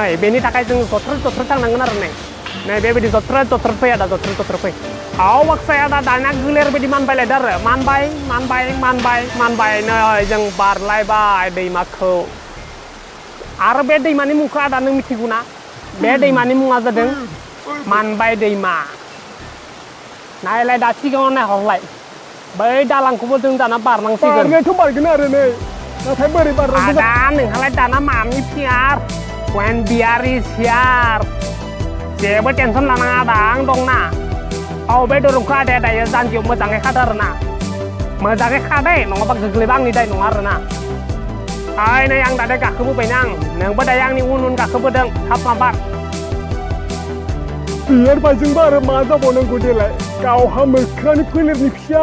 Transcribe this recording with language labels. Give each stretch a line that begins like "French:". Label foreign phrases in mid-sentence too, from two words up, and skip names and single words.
Bodo: बेनि थाखाय जों जथ्र थांनांगोन आरो नै बेबायदि जथ्र फै आदा जथ्र फै अक्षय आदा दाना गोलेर बायदि मानबायलायदो आरो मानबाय नै जों बारलायबाय दैमाखौ आरो बे दैमानि मुंखौ आदा नों मिथिगौ ना बे दैमानि मुङा जादों मानबाय दैमा नायलाय दा सिगाङाव नायहरलाय बै दालांखौबो जों दाना बारनांसिगोन बारगोन आरो नै नाथाय बोरै बारनांगौ आदा नोंहालाय दाना मानि फियार
English: when beer is here
Bodo: जेबो टेनसन लानाङा आदा आं दंना बे दुरुंखौ आदाया दायो जानजियाव मोजाङै खादो आरो ना मोजाङै खादे नङाबा गोग्लैबा आंनि दाय नङा आरो ना नै आं दायो गाखोबोबायना नोंबो दायो आंनि उन गाखोबोदों थाब माबार बियार बायजोंबा आरो मा जाबावनांगौ देलाय गावहा मोख्रानि फोलेरनि फिसा